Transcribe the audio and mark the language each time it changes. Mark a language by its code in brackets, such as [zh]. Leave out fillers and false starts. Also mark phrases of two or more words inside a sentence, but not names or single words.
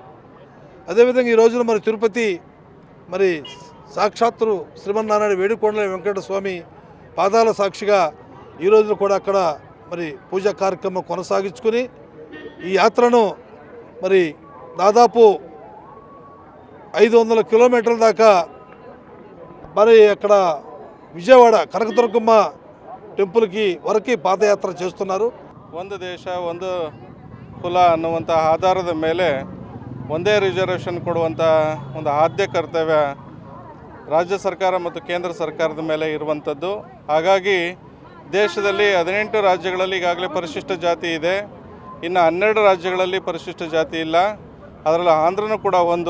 [te] అదేవిధంగా ఈ రోజున మరి తిరుపతి మరి సాక్షాత్తు శ్రీమన్నారాయణ వేడుకొండల వెంకట స్వామి పాదాల సాక్షిగా ఈ రోజున కూడా అక్కడ మరి పూజా కార్యక్రమం కొనసాగించుకుని ఈ యాత్రను మరి దాదాపు 500 కిలోమీటర్ల దాకా మరి అక్కడ విజయవాడ కనకదుర్గమ్మ [kn] ಟೆಂಪಲ್ಗೆ ವರಕಿ ಪಾದಯಾತ್ರೆ [te] చేస్తున్నారు. [kn] ಒಂದು ದೇಶ ಒಂದು ಕುಲ ಅನ್ನುವಂಥ ಆಧಾರದ ಮೇಲೆ ಒಂದೇ ರಿಸರ್ವೇಷನ್ ಕೊಡುವಂಥ ಒಂದು ಆದ್ಯ ಕರ್ತವ್ಯ ರಾಜ್ಯ ಸರ್ಕಾರ ಮತ್ತು ಕೇಂದ್ರ ಸರ್ಕಾರದ ಮೇಲೆ ಇರುವಂಥದ್ದು. ಹಾಗಾಗಿ ದೇಶದಲ್ಲಿ 18 ರಾಜ್ಯಗಳಲ್ಲಿ ಈಗಾಗಲೇ ಪರಿಶಿಷ್ಟ ಜಾತಿ ಇದೆ, ಇನ್ನು 12 ರಾಜ್ಯಗಳಲ್ಲಿ ಪರಿಶಿಷ್ಟ ಜಾತಿ ಇಲ್ಲ, ಅದರಲ್ಲಿ ಆಂಧ್ರನೂ ಕೂಡ ಒಂದು.